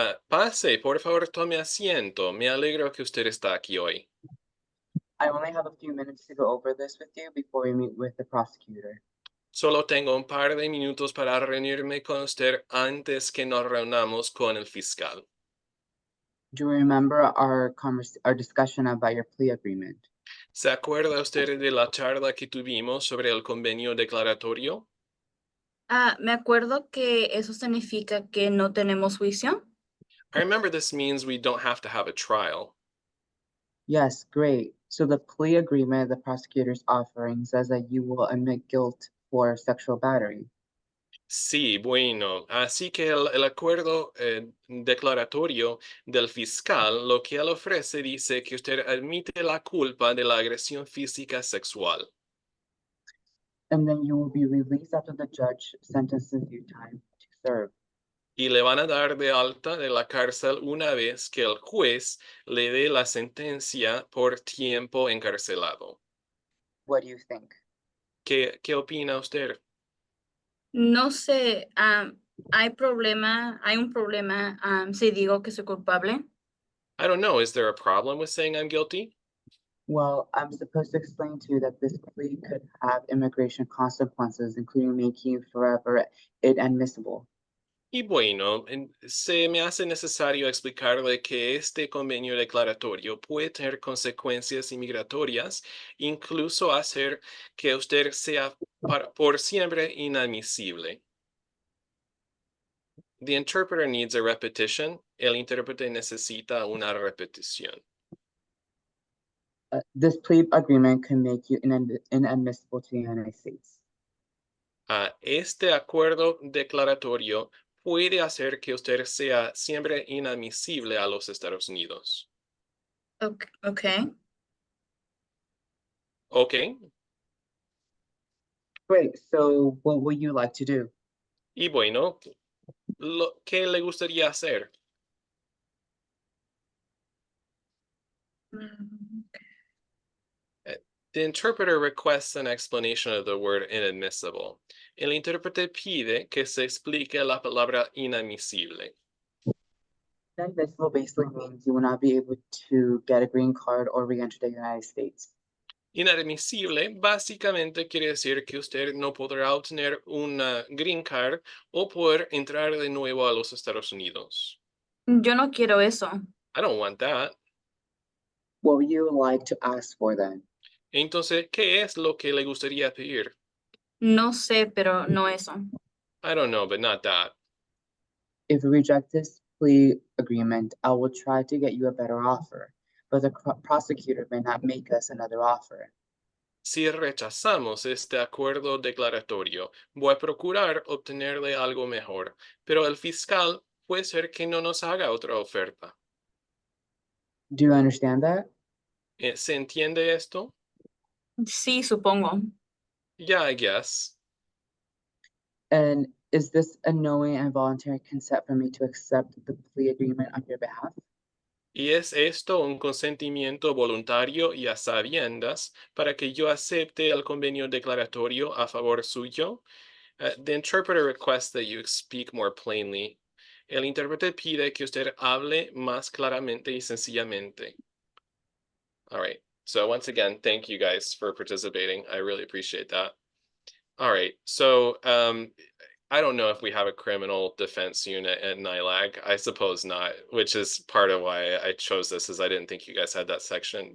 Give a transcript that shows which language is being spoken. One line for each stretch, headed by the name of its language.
Spanish: Pase, por favor, tome asiento. Me alegro que usted está aquí hoy.
English: I only have a few minutes to go over this with you before we meet with the prosecutor.
Spanish: Solo tengo un par de minutos para reunirme con usted antes que nos reunamos con el fiscal.
English: Do you remember our discussion about your plea agreement?
Spanish: ¿Se acuerda usted de la charla que tuvimos sobre el convenio declaratorio? Me acuerdo que eso significa que no tenemos juicio.
English: I remember this means we don't have to have a trial. Yes, great. So the plea agreement the prosecutor's offering says that you will admit guilt for sexual battery.
Spanish: Sí, bueno, así que el acuerdo declaratorio del fiscal lo que él ofrece dice que usted admite la culpa de la agresión física sexual.
English: And then you will be released after the judge sentences you time to serve.
Spanish: Y le van a dar de alta de la cárcel una vez que el juez le dé la sentencia por tiempo encarcelado.
English: What do you think?
Spanish: ¿Qué opina usted? No sé, hay un problema si digo que soy culpable.
English: I don't know. Is there a problem with saying I'm guilty? Well, I'm supposed to explain to you that this plea could have immigration consequences, including making you forever inadmissible.
Spanish: Y bueno, se me hace necesario explicarle que este convenio declaratorio puede tener consecuencias inmigratorias, incluso hacer que usted sea por siempre inadmisible.
English: The interpreter needs a repetition.
Spanish: El intérprete necesita una repetición.
English: This plea agreement can make you inadmissible to the United States.
Spanish: Este acuerdo declaratorio puede hacer que usted sea siempre inadmisible a los Estados Unidos.
English: Okay. Okay. Great. So what would you like to do?
Spanish: Y bueno, ¿qué le gustaría hacer?
English: The interpreter requests an explanation of the word inadmissible.
Spanish: El intérprete pide que se explique la palabra inadmisible.
English: Inadmissible basically means you will not be able to get a green card or re-enter the United States.
Spanish: Inadmisible básicamente quiere decir que usted no podrá obtener una green card o poder entrar de nuevo a los Estados Unidos. Yo no quiero eso.
English: I don't want that. What would you like to ask for then?
Spanish: Entonces, ¿qué es lo que le gustaría pedir? No sé, pero no eso.
English: I don't know, but not that. If you reject this plea agreement, I will try to get you a better offer, but the prosecutor may not make us another offer.
Spanish: Si rechazamos este acuerdo declaratorio, voy a procurar obtenerle algo mejor, pero el fiscal puede ser que no nos haga otra oferta.
English: Do you understand that?
Spanish: ¿Se entiende esto? Sí, supongo.
English: Yeah, I guess. And is this a knowing and voluntary consent for me to accept the plea agreement on your behalf?
Spanish: ¿Y es esto un consentimiento voluntario y a sabiendas para que yo acepte el convenio declaratorio a favor suyo?
English: The interpreter requests that you speak more plainly.
Spanish: El intérprete pide que usted hable más claramente y sencillamente.
English: All right. So once again, thank you guys for participating. I really appreciate that. All right. So I don't know if we have a criminal defense unit at NYLAG. I suppose not, which is part of why I chose this, is I didn't think you guys had that section.